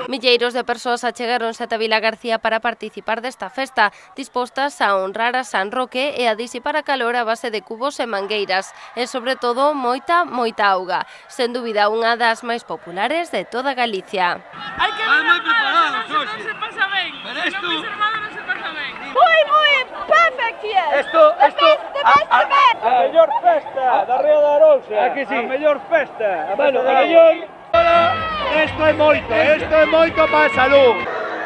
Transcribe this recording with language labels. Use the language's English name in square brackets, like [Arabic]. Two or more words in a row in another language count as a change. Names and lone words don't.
[Galician] Milleiros de persoas achegáronse ata Vilagarcía para participar desta festa, dispostas a honrar a San Roque e a disipar a calor a base de cubos e mangueiras, e sobre todo moita auga, sen dúbida unha das máis populares de toda Galicia. Hai que ver as manos, non se pasa ben. [Spanish] Pero esto... [Galician] Non se pasa ben. [English] Muy, perfect here. [Spanish] Esto, [English] the best event. [Galician] A mellor festa da Ría de Arousa. Aquí sí. A mellor festa. Bueno, a mellor... Isto é moito para a salud.